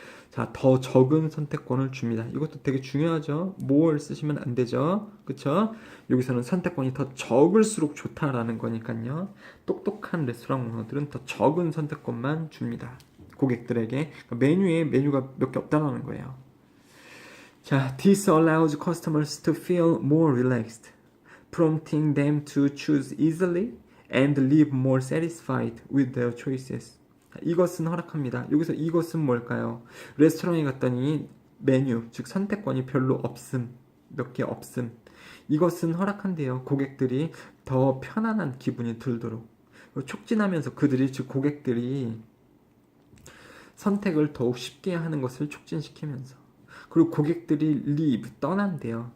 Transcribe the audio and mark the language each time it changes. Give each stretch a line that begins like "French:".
Korean: 자, 더 적은 선택권을 줍니다. 이것도 되게 중요하죠. more 쓰시면 안 되죠. 그쵸? 여기서는 선택권이 더 적을수록 좋다라는 거니까요. 똑똑한 레스토랑 오너들은 더 적은 선택권만 줍니다. 고객들에게. 그러니까 메뉴에 메뉴가 몇 개 없다라는 거예요.
English: 자, this allows customers to feel more relaxed, prompting them to choose easily and live more satisfied with their choices.
Korean: 이것은 허락합니다. 여기서 이것은 뭘까요? 레스토랑에 갔더니 메뉴, 즉 선택권이 별로 없음, 몇 개 없음. 이것은 허락한대요. 고객들이 더 편안한 기분이 들도록. 촉진하면서 그들이, 즉 고객들이 선택을 더욱 쉽게 하는 것을 촉진시키면서 그리고 고객들이 leave, 떠난대요.